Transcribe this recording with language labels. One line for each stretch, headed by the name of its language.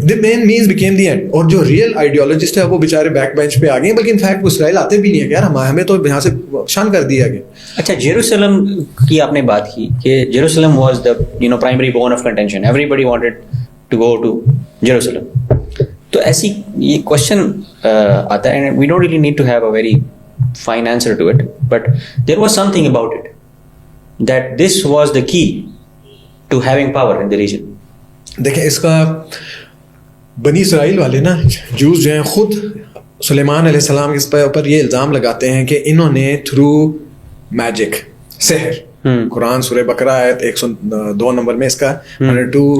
English: the main means became the end,
Urdu: اور جو real آئیڈیالوجسٹ ہے وہ بیچارے بیک بینچ پہ آ گئے, بلکہ انفیکٹ وہ اسرائیل آتے بھی نہیں ہے, یار ہمیں تو یہاں سے شان کر دیا گیا. اچھا, جیروسلم کی آپ نے بات کی کہ Jerusalem
English: Was the primary bone of contention. Everybody wanted to go to Jerusalem.
Urdu: تو ایسی یہ کوشچن آتا ہے,
English: and we don't really need to have a very fine answer to it, but there was something about it that this was the key to having power in the region.
Urdu: دیکھیں اس کا بنی اسرائیل والے نا, جوز جو ہیں, خود سلیمان علیہ السلام کے اوپر یہ الزام لگاتے ہیں کہ انہوں نے تھرو میجک, سحر, قرآن سورہ بقرہ آیت 102 نمبر میں اس کا 102